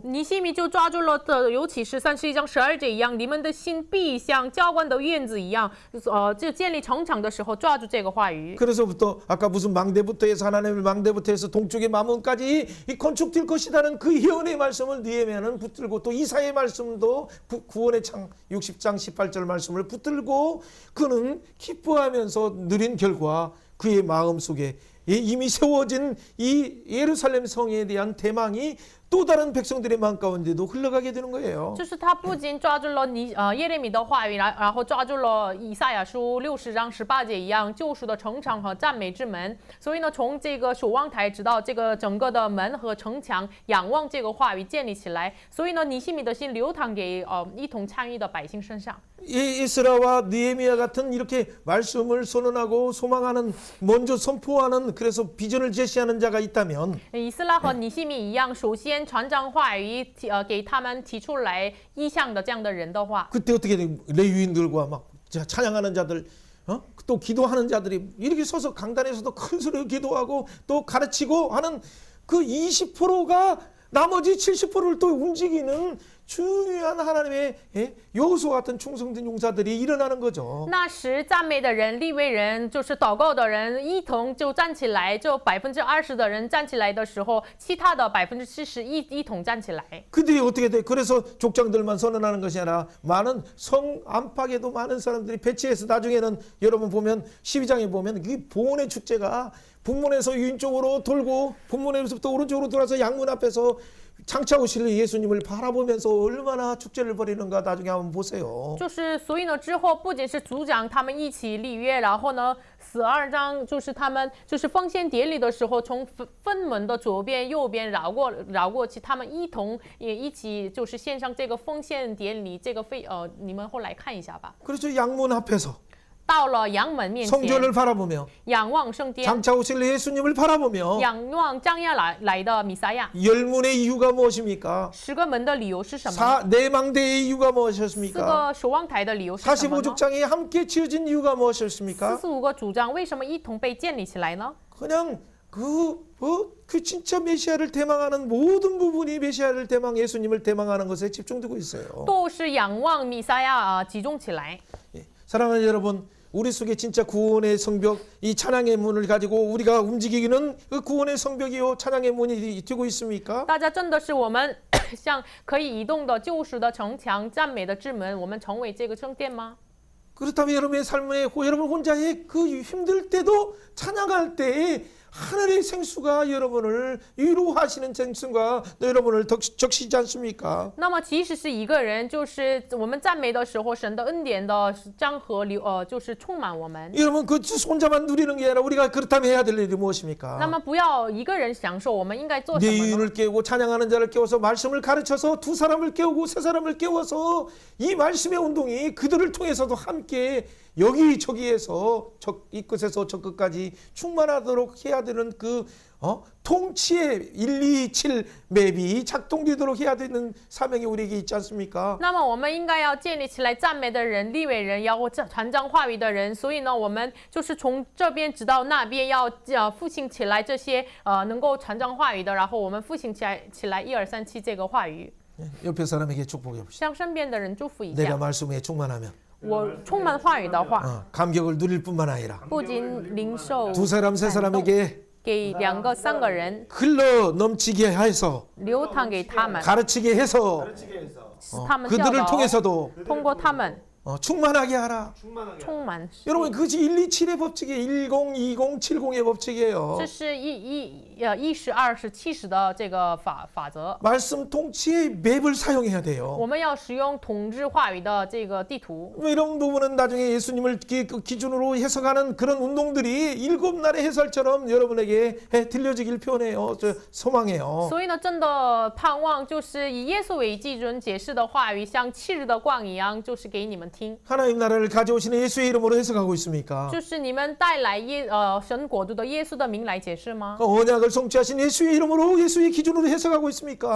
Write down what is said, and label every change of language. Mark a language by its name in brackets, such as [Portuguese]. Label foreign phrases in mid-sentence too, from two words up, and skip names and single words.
[Chinese] 尼希米就抓住了的，尤其是31章12节一样，你们的心必像浇灌的院子一样，就建立城墙的时候抓住这个话语。 [Korean] 그래서부터 아까 무슨 망대부터 해서 하나님의 망대부터 해서 동쪽의 마문까지 이 건축될 것이다는 그 예언의 말씀을 느헤미야는 붙들고 또 이사의 말씀도 구원의 창 60장 18절 말씀을 붙들고 그는 기뻐하면서 누린 결과 그의 마음속에 이미 세워진 이 예루살렘 성에 대한 대망이 또 다른 백성들의 마음 가운데도 흘러가게 되는 거예요. [Chinese] 就是他不仅抓住了耶利米的话语，然后抓住了以赛亚书60章18节一样救赎的城墙和赞美之门。所以呢，从这个守望台直到这个整个的门和城墙，仰望这个话语建立起来。所以呢，尼希米的心流淌给一同参与的百姓身上。 [Korean] 에스라와 느헤미야 같은 이렇게 말씀을 선언하고 소망하는 먼저 선포하는 그래서 비전을 제시하는 자가 있다면 [Chinese] 以斯拉和尼希米一样，首先传讲话语，给他们提出来意向的这样的人的话， [Korean] 그때 어떻게 돼? 레위인들과 막 찬양하는 자들 또 기도하는 자들이 이렇게 서서 강단에서도 큰 소리로 기도하고 또 가르치고 하는 그 20%가 나머지 70%를 또 움직이는 중요한 하나님의 요소 같은 충성된 용사들이 일어나는 거죠. [Chinese] 那时赞美的人、利未人，就是祷告的人，一同就站起来，就20%的人站起来的时候，其他的70%一同站起来。 [Korean] 그들이 어떻게 돼? 그래서 족장들만 선언하는 것이 아니라 많은 성 안팎에도 많은 사람들이 배치해서 나중에는 여러분 보면 12장에 보면 이 보온의 축제가 북문에서 왼쪽으로 돌고 북문에서부터 오른쪽으로 돌아서 양문 앞에서 장차 오실 예수님을 바라보면서 얼마나 축제를 벌이는가 나중에 한번 보세요. [Chinese] 就是所以呢，之后不仅是族长他们一起立约，然后呢，12章就是他们就是奉献典礼的时候，从分门的左边、右边绕过去，他们一同也一起就是献上这个奉献典礼，这个你们后来看一下吧。 [Korean] 그렇죠. 양문 앞에서 [Chinese] 到了阳门面前， [Korean] 성전을 바라보며 [Chinese] 仰望圣殿， [Korean] 장차 오실 예수님을 바라보며 [Chinese] 仰望将要来的弥赛亚。 [Korean] 열문의 이유가 무엇입니까? [Chinese] 10 个门的理由是什么？ [Korean] 내망대의 이유가 4 무엇이었습니까? [Chinese] 个守望台的理由是什么呢？ [Korean] 45족장이 함께 지어진 이유가 무엇이었습니까? [Chinese] 45 个主张为什么一同被建立起来呢？ [Korean] 그냥 그 진짜 메시아를 대망하는 모든 부분이 메시아를 예수님을 대망하는 것에 집중되고 있어요. [Chinese] 都是仰望弥赛亚集中起来。 [Korean] 사랑하는 여러분, 우리 속에 진짜 구원의 성벽, 이 찬양의 문을 가지고 우리가 움직이기는 그 구원의 성벽이요 찬양의 문이 되고 있습니까? [Chinese] 大家真的是我们像可以移动的救赎的城墙、赞美的之门，我们成为这个圣殿吗？ [Korean] 그렇다면 여러분의 삶에 여러분 혼자의 그 힘들 때도 찬양할 때에 하늘의 생수가 여러분을 위로하시는 생수가 여러분을 적시지 않습니까? [Chinese] 那么即使是一个人，就是我们赞美的时候，神的恩典的江河就是充满我们。 [Korean] 여러분 그 혼자만 누리는 게 아니라 우리가 그렇다면 해야 될 일이 무엇입니까? [Chinese] 那么不要一个人享受，我们应该做什么呢？ [Korean] 내인을 깨우고 찬양하는 자를 깨워서 말씀을 가르쳐서 두 사람을 깨우고 세 사람을 깨워서 이 말씀의 운동이 그들을 통해서도 함께 여기저기에서 이 끝에서 저 끝까지 충만하도록 해야 되는 그 통치의 127 맵이 작동되도록 해야 되는 사명이 우리에게 있지 않습니까? [Chinese] 那么我们应该要建立起来赞美的人、利未人，要传讲话语的人。所以呢，我们就是从这边直到那边，要复兴起来这些能够传讲话语的，然后我们复兴起来1、2、3、7这个话语。 [Korean] 옆에 사람에게 축복해 보시죠. [Chinese] 向身边的人祝福一 [Korean] 내가 [Chinese] 下。 [Korean] 말씀에 충만하면 [Chinese] 我充满话语的话， [Korean] 감격을 누릴 뿐만 아니라 [Chinese] 不仅领受 [Korean] 두 사람 세 사람에게 [Chinese] 给2个、3个人 [Korean] 흘러 넘치게 해서 [Chinese] 流淌给他们， [Korean] 가르치게 해서 [Chinese] 他们教 [Korean] 그들을 [Chinese] 导， [Korean] 통해서도 [Chinese] 通过他们， [Korean] 충만하게 하라. [Chinese] 充满。 [Korean] 여러분 그것이 127의 법칙이에요. 102070의 법칙이에요. [Chinese] 这是10、20、70的这个法则。 [Korean] 말씀 통치의 맵을 사용해야 돼요. [Chinese] 我们要使用统治话语的这个地图。 [Korean] 이런 부분은 나중에 예수님을 기준으로 해석하는 그런 운동들이 7날의 해설처럼 여러분에게 들려지길 표현해요. 소망해요. [Chinese] 所以呢，真的盼望就是以耶稣为基准解释的话语，像7日的光一样，就是给你们听。 [Korean] 하나님 나라를 가져오시는 예수의 이름으로 해석하고 있습니까? [Chinese] 就是你们带来神国度的耶稣的名来解释吗？ [Korean] 언약을 성취하신 예수의 이름으로 예수의 기준으로 해석하고 있습니까?